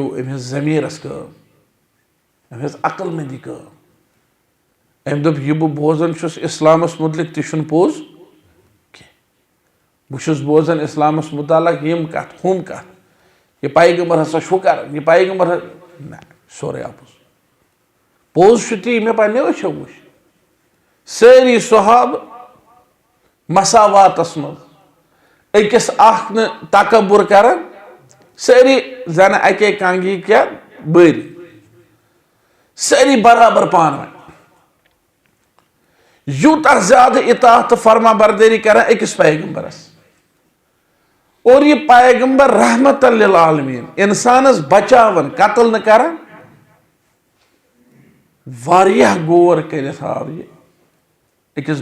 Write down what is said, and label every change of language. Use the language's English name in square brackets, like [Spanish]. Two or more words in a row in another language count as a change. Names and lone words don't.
[Kashmiri] अम जमीरस कम, अम अकलमंदी कम, अम दोप यह बह बोजान इस्लामस मुतलिक तह पोज कह, बह बोजान इस्लामस मुतालक यम कत हम कत, यह पैगंबर हसा कर, यह पैगंबर ना सोरे आपुस पोज ती मे पे वो वो सारी सहाब मसावातस मज अकिस तकबुर कर, सारी जन अके कंगी क्या बर, सारी बराबर पान वन, यूता ज्यादा इताअत फरमा बरदारी कर अकिस पैगंबरस, और यह पैगंबर रहमतन लिल आलमीन इंसानस बचावन कत्ल न कर, वारियाह गोर करित आव यह अकिस